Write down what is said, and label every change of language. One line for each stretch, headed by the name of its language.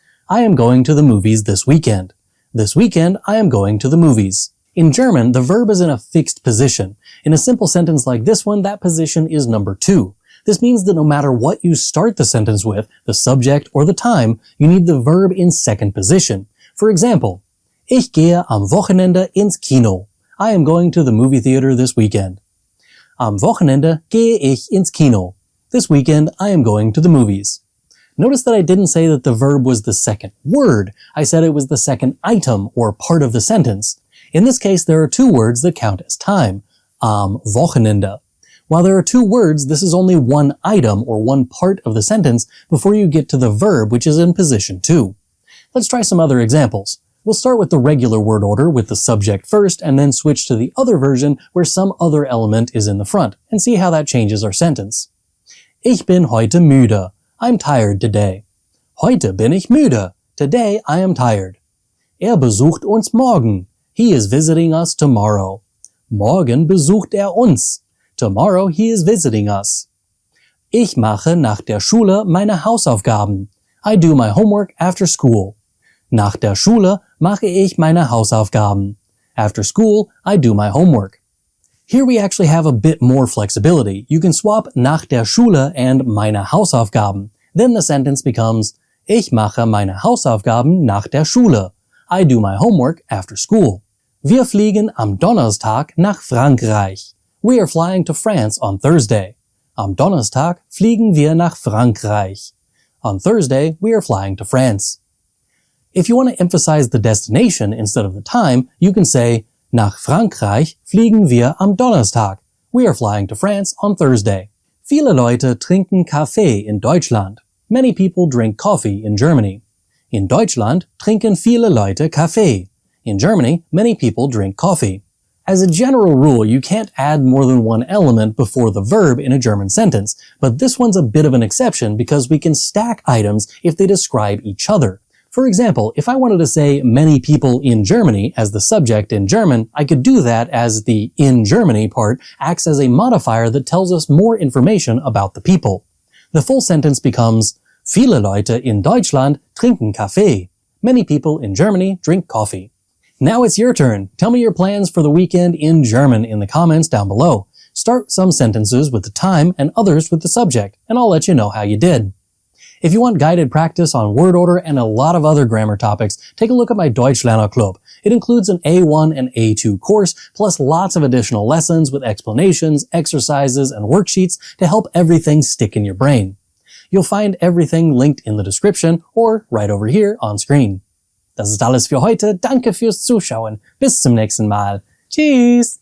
English: I am going to the movies this weekend. This weekend, I am going to the movies. In German, the verb is in a fixed position. In a simple sentence like this one, that position is number 2. This means that no matter what you start the sentence with, the subject or the time, you need the verb in second position. For example,
German: Ich gehe am Wochenende ins Kino.
English: I am going to the movie theater this weekend.
German: Am Wochenende gehe ich ins Kino.
English: This weekend, I am going to the movies. Notice that I didn't say that the verb was the second word. I said it was the second item or part of the sentence. In this case, there are 2 words that count as time. Am Wochenende. While there are 2 words, this is only one item or one part of the sentence before you get to the verb, which is in position 2. Let's try some other examples. We'll start with the regular word order with the subject first and then switch to the other version where some other element is in the front and see how that changes our sentence.
German: Ich bin heute müde.
English: I'm tired today.
German: Heute bin ich müde.
English: Today I am tired.
German: Besucht uns morgen.
English: He is visiting us tomorrow.
German: Morgen besucht uns.
English: Tomorrow he is visiting us.
German: Ich mache nach der Schule meine Hausaufgaben.
English: I do my homework after school.
German: Nach der Schule mache ich meine Hausaufgaben.
English: After school, I do my homework. Here we actually have a bit more flexibility. You can swap
German: nach der Schule
English: and
German: meine Hausaufgaben.
English: Then the sentence becomes
German: Ich mache meine Hausaufgaben nach der Schule.
English: I do my homework after school.
German: Wir fliegen am Donnerstag nach Frankreich.
English: We are flying to France on Thursday.
German: Am Donnerstag fliegen wir nach Frankreich.
English: On Thursday, we are flying to France. If you want to emphasize the destination instead of the time, you can say
German: Nach Frankreich fliegen wir am Donnerstag.
English: We are flying to France on Thursday.
German: Viele Leute trinken Kaffee in Deutschland.
English: Many people drink coffee in Germany.
German: In Deutschland trinken viele Leute Kaffee.
English: In Germany, many people drink coffee. As a general rule, you can't add more than one element before the verb in a German sentence, but this one's a bit of an exception because we can stack items if they describe each other. For example, if I wanted to say many people
German: in Germany
English: as the subject in German, I could do that as the in Germany part acts as a modifier that tells us more information about the people. The full sentence becomes
German: Viele Leute in Deutschland trinken Kaffee.
English: Many people in Germany drink coffee. Now it's your turn. Tell me your plans for the weekend in German in the comments down below. Start some sentences with the time and others with the subject, and I'll let you know how you did. If you want guided practice on word order and a lot of other grammar topics, take a look at my Deutschlerner Club. It includes an A1 and A2 course, plus lots of additional lessons with explanations, exercises, and worksheets to help everything stick in your brain. You'll find everything linked in the description or right over here on screen.
German: Das ist alles für heute. Danke fürs Zuschauen. Bis zum nächsten Mal. Tschüss!